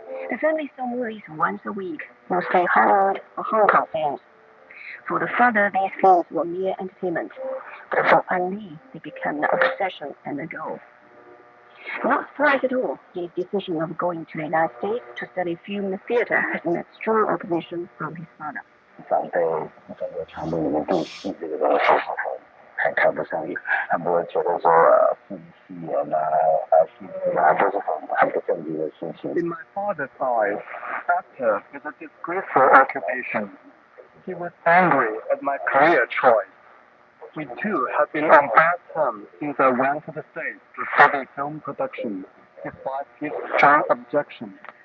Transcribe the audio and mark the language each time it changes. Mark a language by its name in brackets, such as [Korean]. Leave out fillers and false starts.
[English] The family saw movies once a week, mostly Hollywood or Hong Kong films. For the father, these films were mere entertainment, but for An Li, they became an obsession and a goal. Not surprised at all, his decision of going to the United States to study film and theater has met strong opposition from his father. [Chinese] 长辈在这个传统里面对戏这个东西还看不上眼，他们会觉得说film戏演戏都是很不正经的事情。 [English] In my father's eyes, actor is a disgraceful occupation. He was angry at my career choice. We too have been on bad terms since I went to the States to study film production, despite his strong objections.